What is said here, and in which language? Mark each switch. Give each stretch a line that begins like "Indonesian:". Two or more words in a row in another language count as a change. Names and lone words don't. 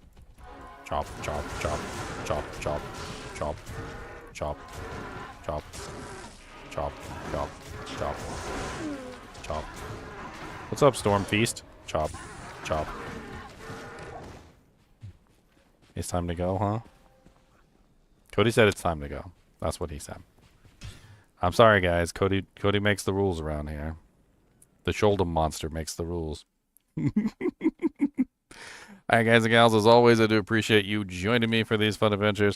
English: Chop, chop, chop, chop, chop, chop, chop, chop, chop, chop, chop, chop. What's up, Storm Feast? Chop, chop. It's time to go, huh? Cody said it's time to go. That's what he said. I'm sorry, guys. Cody makes the rules around here. The shoulder monster makes the rules. Alright, guys and gals, as always, I do appreciate you joining me for these fun adventures.